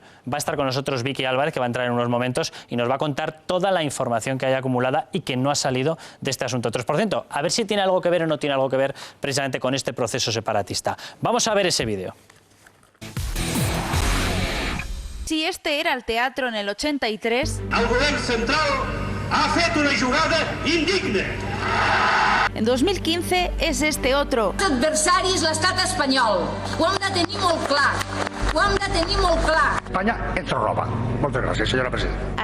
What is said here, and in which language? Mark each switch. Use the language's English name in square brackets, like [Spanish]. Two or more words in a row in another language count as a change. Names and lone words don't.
[Spanish] Va a estar con nosotros Vicky Álvarez, que va a entrar en unos momentos y nos va a contar toda la información que hay acumulada y que no ha salido de este asunto 3%. A ver si tiene algo que ver o no tiene algo que ver precisamente con este proceso separatista. Vamos a ver ese vídeo. Si este era el teatro en el 83... [Catalan] El govern central ha fet una jugada indigna. [Spanish] En 2015 és este otro. [Catalan] Els adversaris, l'estat espanyol. Ho hem de tenir molt clar. Ho hem de tenir molt clar. España ens roba. Moltes gràcies, senyora presidenta.